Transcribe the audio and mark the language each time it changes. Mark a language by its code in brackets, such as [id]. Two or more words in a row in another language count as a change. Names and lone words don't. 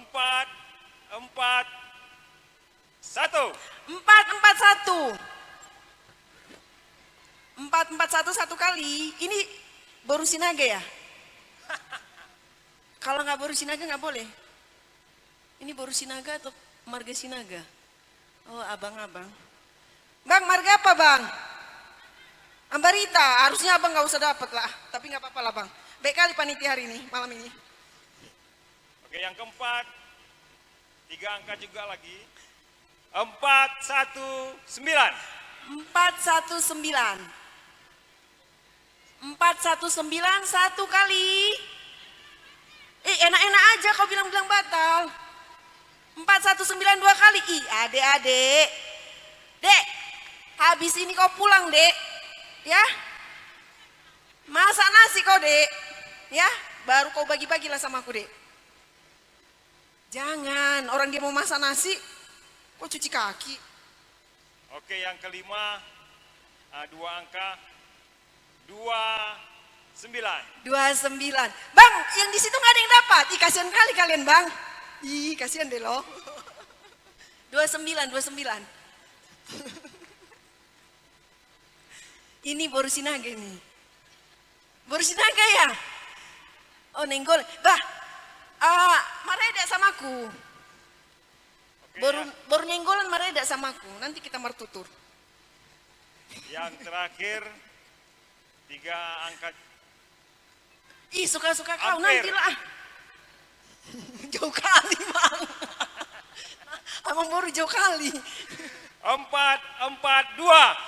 [id] 4, 441. 441 satu kali. Ini Boru Sinaga ya? Kalau nggak Boru Sinaga nggak boleh. Ini Boru Sinaga atau Marga Sinaga? Oh, abang-abang. Bang, marga apa bang? Ambarita, harusnya abang nggak usah dapat lah. Tapi nggak apa-apa lah bang. Baik kali panitia hari ini, malam ini. Oke, yang keempat, 3 angka juga lagi. 419. 419. 419 satu kali. Enak-enak aja kau bilang-bilang batal. 419 2 kali. Ih, adek-adek. Dek, habis ini kau pulang, Dek. Ya. Masak nasi kau, Dek. Ya, baru kau bagi-bagilah sama aku, Dek. Jangan, orang dia mau masak nasi, kok cuci kaki. Oke, yang kelima, 2 angka, 29. 29. Bang, yang di situ nggak ada yang dapat. Ih, kasihan kali kalian, Bang. Ih, kasihan deh loh. 29. Ini Boru Sinaga nih. Boru Sinaga ya? Oh, nenggol. Bah, mareda sama aku. Boru nenggolan mareda sama aku. Nanti kita martutur. Yang terakhir, 3 angka. Ih, suka-suka kau Hampir. nanti lah. Jauh kali, Bang. Abang Boru jauh kali. 442.